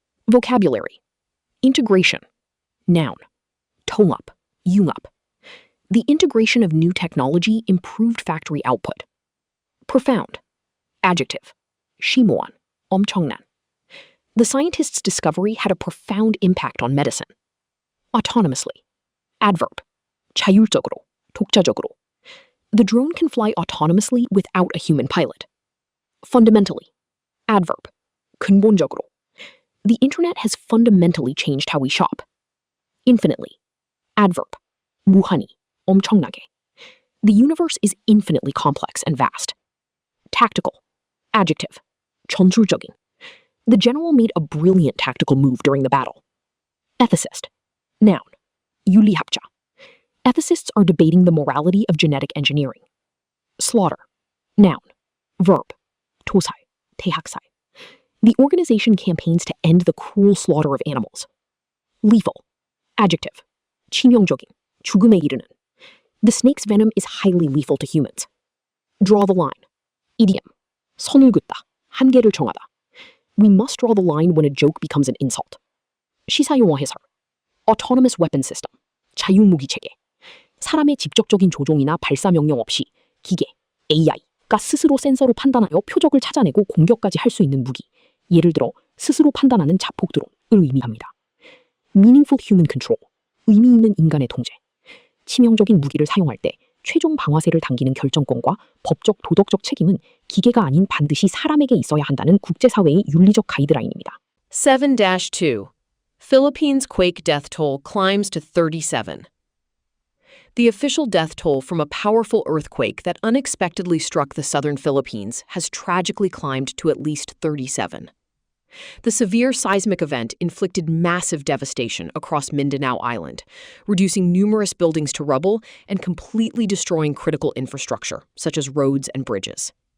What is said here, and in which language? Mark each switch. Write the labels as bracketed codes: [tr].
[en] Vocabulary. Integration. Noun. [ko] 통합, 융합. [en] The integration of new technology improved factory output. Profound. Adjective. [ko] 심오한, 엄청난. [en] The scientist's discovery had a profound impact on medicine. Autonomously. Adverb. [ko] 자율적으로, 독자적으로. [en] The drone can fly autonomously without a human pilot. Fundamentally. Adverb. [ko] 근본적으로. [en] The internet has fundamentally changed how we shop. Infinitely. Adverb. [ko] 무한히, 엄청나게. [en] The universe is infinitely complex and vast. Tactical. Adjective. [ko] 전술적인. [en] The general made a brilliant tactical move during the battle. Ethicist. Noun. [ko] 윤리학자. [en] Ethicists are debating the morality of genetic engineering. Slaughter. Noun. Verb. [ko] 토살, 대학살. [en] The organization campaigns to end the cruel slaughter of animals. Lethal. Adjective. [ko] 치명적인, 죽음에 이르는. [en] The snake's venom is highly lethal to humans. Draw the line. Idiom. [ko] 선을 긋다, 한계를 정하다. [en] We must draw the line when a joke becomes an insult. [ko] 시사용어 해설. [en] Autonomous weapon system. [ko] 자율무기 체계. 사람의 직접적인 조종이나 발사 명령 없이 기계, AI가 스스로 센서로 판단하여 표적을 찾아내고 공격까지 할 수 있는 무기. 예를 들어 스스로 판단하는 자폭 드론을 의미합니다. [en] Meaningful human control. [ko] 의미 있는 인간의 통제. 치명적인 무기를 사용할 때 최종 방아쇠를 당기는 결정권과 법적 도덕적 책임은 기계가 아닌 반드시 사람에게 있어야 한다는 국제사회의 윤리적 가이드라인입니다. 7-2. [en] Philippines quake death toll climbs to 37. The official death toll from a powerful earthquake that unexpectedly struck the southern Philippines has tragically climbed to at least 37. The severe seismic event inflicted massive devastation across Mindanao Island, reducing numerous buildings to rubble and completely destroying critical infrastructure, such as roads and bridges.